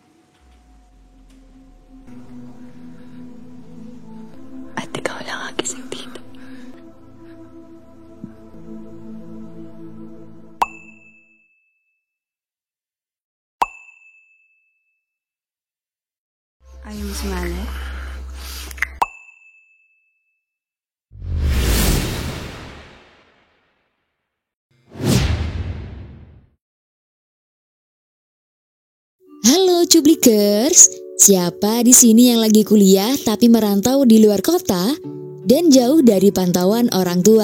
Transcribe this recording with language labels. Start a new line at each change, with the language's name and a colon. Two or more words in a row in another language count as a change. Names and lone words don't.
Filipino: At ikaw lang ang gising dito. Ayaw mo sumali?
Indonesian: Halo Cublikers, siapa di sini yang lagi kuliah tapi merantau di luar kota dan jauh dari pantauan orang tua?